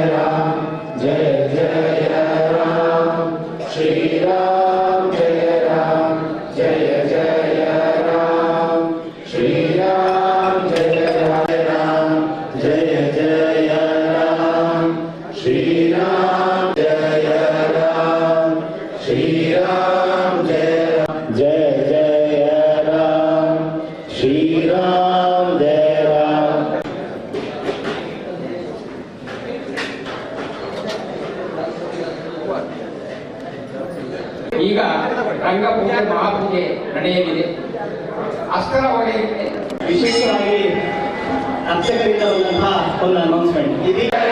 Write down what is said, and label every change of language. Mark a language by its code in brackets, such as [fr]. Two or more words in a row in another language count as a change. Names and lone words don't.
[hi] राम जय जय राम श्री राम जय राम जय जय राम श्री राम जय राम जय जय राम श्री राम जय राम श्री राम जय जय राम श्री राम जय राम [kn] ಈಗ ರಂಗಪೂಜೆ ಮಹಾಪೂಜೆ ನಡೆಯಲಿದೆ. ಅಷ್ಟರ ಒಳಗೆ ವಿಶೇಷವಾಗಿ ಅರ್ಚಕರಿಂದ ಬಂದಂತಹ ಒಂದು ಅನೌನ್ಸ್ಮೆಂಟ್ ಇದೀಗ